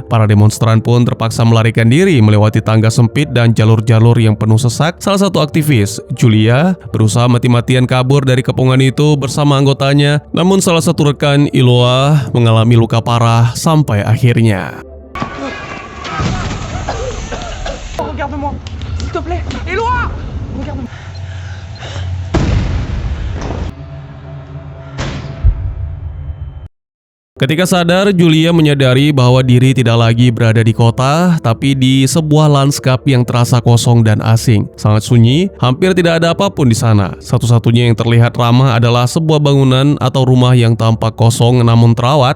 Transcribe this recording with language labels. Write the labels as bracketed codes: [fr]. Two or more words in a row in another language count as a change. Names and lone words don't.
[id] Para demonstran pun terpaksa melarikan diri melewati tangga sempit dan jalur-jalur yang penuh sesak. Salah satu aktivis, Julia, berusaha mati-matian kabur dari kepungan itu bersama anggotanya. Namun salah satu rekan, Iloa, mengalami luka parah sampai akhirnya. [fr] Regarde-moi, s'il te plaît, Éloi, regarde-moi. [id] Ketika sadar, Julia menyadari bahwa diri tidak lagi berada di kota, tapi di sebuah lanskap yang terasa kosong dan asing. Sangat sunyi, hampir tidak ada apapun di sana. Satu-satunya yang terlihat ramah adalah sebuah bangunan atau rumah yang tampak kosong namun terawat.